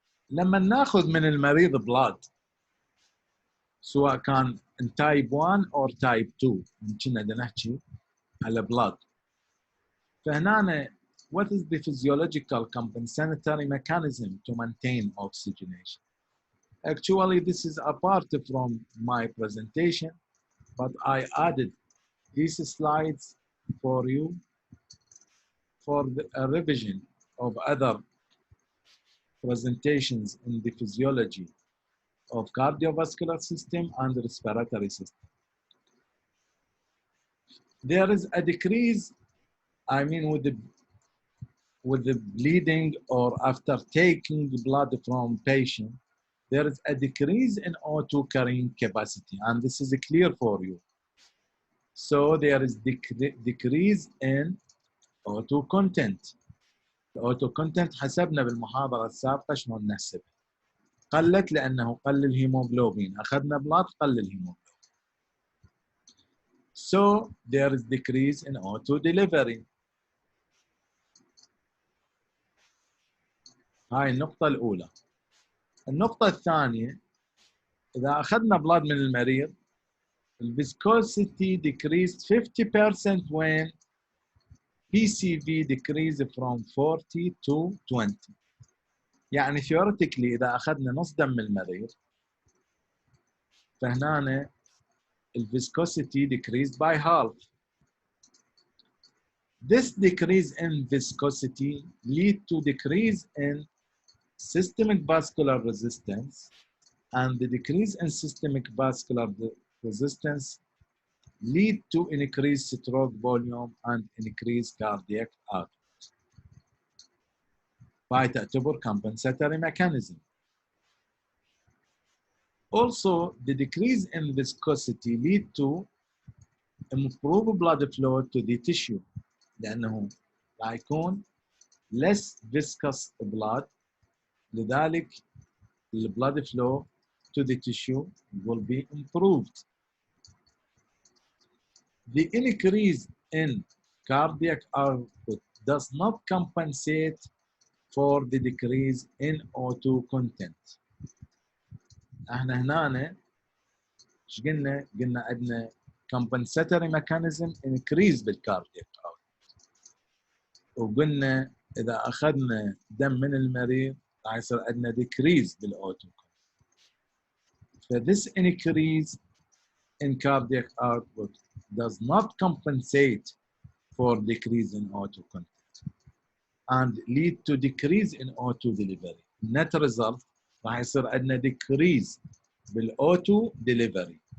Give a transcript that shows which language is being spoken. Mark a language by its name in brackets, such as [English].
[Arabic] لما ناخذ من المريض blood سواء كان [English] type 1 or type 2 [Arabic] كنا بدنا نحكي على blood. [English] فهنا what is the physiological compensatory mechanism to maintain oxygenation? Actually, this is apart from my presentation, but I added these slides for you for a revision of other presentations in the physiology of cardiovascular system and respiratory system. There is a decrease, I mean, with the bleeding or after taking blood from patient, there is a decrease in O2 carrying capacity, and this is clear for you. So there is decrease in O2 content. [Arabic] الأوتو كونتنت حسبنا بالمحاضرة السابقة شلون نحسبها. قلت لأنه قل الهيموغلوبين، أخذنا بلاد قل الهيموغلوبين. [English] So there is decrease in O2 delivery. [Arabic] هاي النقطة الأولى. النقطة الثانية، إذا أخذنا بلاد من المريض، [English] الviscosity decreased 50% when PCV decreased from 40 to 20. [Arabic] يعني theoretically إذا أخذنا نص دم المريض، فهنا الviscosity [English] decreased by half. This decrease in viscosity lead to decrease in systemic vascular resistance, and the decrease in systemic vascular resistance lead to increased stroke volume and increased cardiac output. [Arabic] باي تعتبر [English] compensatory mechanism. Also, the decrease in viscosity lead to improved blood flow to the tissue [Arabic] لأنه راح يكون [English] less viscous blood، لذلك the blood flow to the tissue will be improved. The increase in cardiac output does not compensate for the decrease in O2 content. [Arabic] احنا هنا ايش قلنا؟ قلنا عندنا [English] compensatory mechanism increase [Arabic] بالكاردياك output، وقلنا اذا اخذنا دم من المريض راح يصير عندنا decrease بالاوتو. [English] So this increase in cardiac output does not compensate for decrease in O2 content and lead to decrease in O2 delivery. Net result [Arabic] راح يصير عندنا [English] decrease بالO2 delivery.